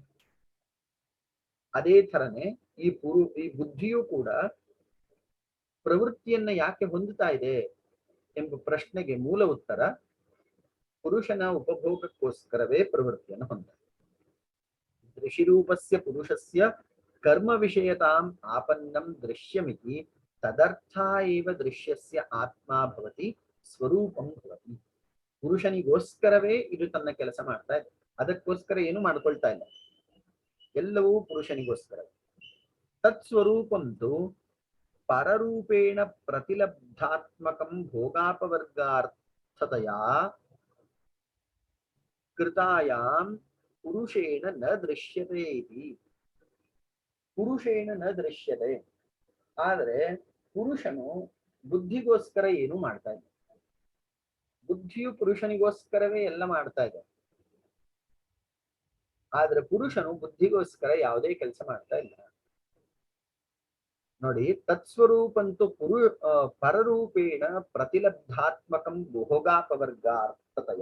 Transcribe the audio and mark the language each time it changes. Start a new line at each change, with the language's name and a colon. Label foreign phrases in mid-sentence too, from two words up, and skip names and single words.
Kannada: ಅದೇ ಥರನೇ ಈ ಬುದ್ಧಿಯೂ ಕೂಡ ಪ್ರವೃತ್ತಿಯನ್ನ ಯಾಕೆ ಹೊಂದುತ್ತಾ ಇದೆ ಎಂಬ ಪ್ರಶ್ನೆಗೆ ಮೂಲ ಉತ್ತರ ಪುರುಷನ ಉಪಭೋಗಕ್ಕೋಸ್ಕರವೇ ಪ್ರವೃತ್ತಿಯನ್ನು ಹೊಂದಿದೆ.
Sanskrit: ದೃಶಿರೂಪಸ್ಯ ಪುರುಷಸ್ಯ ಕರ್ಮ ವಿಷಯತಾಂ ಆಪನ್ನಂ ದೃಶ್ಯಮಿತಿ ತದರ್ಥ ಏವ ದೃಶ್ಯಸ್ಯ ಆತ್ಮ ಭವತಿ ಸ್ವರೂಪಂ ಭವತಿ.
Kannada: ಪುರುಷನಿಗೋಸ್ಕರವೇ ಇದು ತನ್ನ ಕೆಲಸ ಮಾಡ್ತಾ ಇದೆ, ಅದಕ್ಕೋಸ್ಕರ ಏನು ಮಾಡ್ಕೊಳ್ತಾ ಇಲ್ಲ, ಎಲ್ಲವೂ ಪುರುಷನಿಗೋಸ್ಕರ.
Sanskrit: ತತ್ಸ್ವರೂಪಂತು ಪರರೂಪೇಣ ಪ್ರತಿಲಬ್ಧಾತ್ಮಕಂ ಭೋಗಾಪವರ್ಗಾರ್ಥತಯಾ ಕೃತಾಯಾಂ ಪುರುಷೇಣ ನ ದೃಶ್ಯತೆ ಇತಿ. ಪುರುಷೇಣ ನ ದೃಶ್ಯತೆ,
Kannada: ಆದರೆ ಪುರುಷನು ಬುದ್ಧಿಗೋಸ್ಕರ ಏನು ಮಾಡ್ತಾ ಇಲ್ಲ. ಬುದ್ಧಿಯು ಪುರುಷನಿಗೋಸ್ಕರವೇ ಎಲ್ಲ ಮಾಡ್ತಾ ಇದೆ, ಆದ್ರೆ ಪುರುಷನು ಬುದ್ಧಿಗೋಸ್ಕರ ಯಾವುದೇ ಕೆಲಸ ಮಾಡ್ತಾ ಇಲ್ಲ.
Sanskrit: ನೋಡಿ, ತತ್ಸ್ವರೂಪಂತು ಪರರೂಪೇಣ ಪ್ರತಿಲಬ್ಧಾತ್ಮಕಂ ಭೋಗಾಪವರ್ಗಾರ್ಥತಯ.